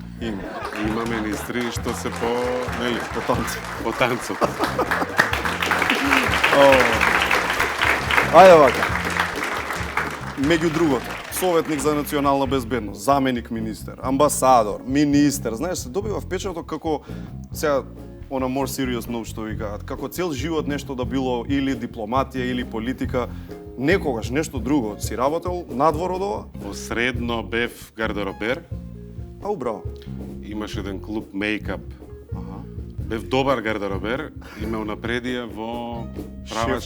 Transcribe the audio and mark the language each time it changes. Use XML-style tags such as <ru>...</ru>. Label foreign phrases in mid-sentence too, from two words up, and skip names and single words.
<mk>има министри што се по, нели, По танци. по танцот. Ајде вака. Меѓу другото, советник за национална безбедност, заменик министер, амбасадор, министер, знаеш, се добива впечаток како сега</mk> <en>on a more serious note</en> <mk>што викаат, како цел живот нешто да било или дипломатија или политика, некогаш нешто друго. Си работел надвор од ова? Во средно бев гардеробер, Ау, браво. имаш еден клуб мейкап. Бев добар гардеробер и ме унапредија во правач</mk>